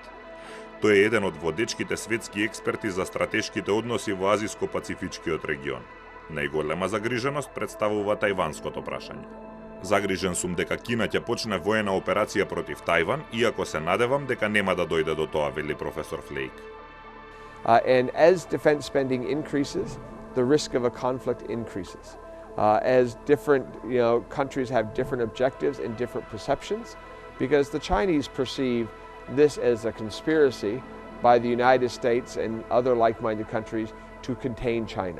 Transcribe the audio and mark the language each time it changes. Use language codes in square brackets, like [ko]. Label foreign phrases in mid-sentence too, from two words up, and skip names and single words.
[mk] Тој е еден од водечките светски експерти за стратешките односи во Азиско-Пацифичкиот регион. Најголема загриженост представува тајванското прашање. Загрижен сум дека Кина ќе почне воена операција против Тајван, иако се надевам дека нема да дојде до тоа, вели професор Флейк. [en] And as defense spending increases, the risk of a conflict increases. As different countries have different objectives and different perceptions, because the Chinese perceive this as a conspiracy by the United States and other like-minded countries to contain China.